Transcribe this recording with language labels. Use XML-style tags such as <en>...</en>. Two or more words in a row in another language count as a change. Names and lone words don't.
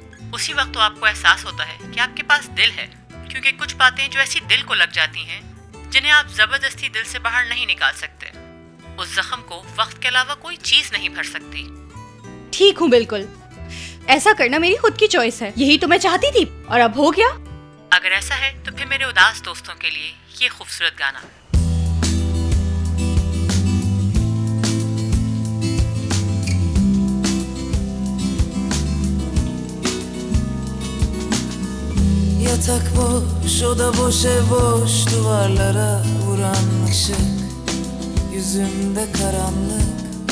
<hi>उसी वक्त तो आपको एहसास होता है कि आपके पास दिल है, क्योंकि कुछ बातें जो ऐसी दिल को लग जाती हैं जिन्हें आप जबरदस्ती दिल से बाहर नहीं निकाल सकते। उस जख्म को वक्त के अलावा कोई चीज नहीं भर सकती। ठीक हूँ, बिल्कुल ऐसा करना मेरी खुद की चॉइस है। यही तो मैं चाहती थी, और अब हो गया। अगर ऐसा है तो फिर मेरे उदास दोस्तों के लिए ये खूबसूरत गाना।</hi> <tr>Yatak boş, oda boş, ev boş, duvarlara vuran ışık, yüzümde karanlık.</tr>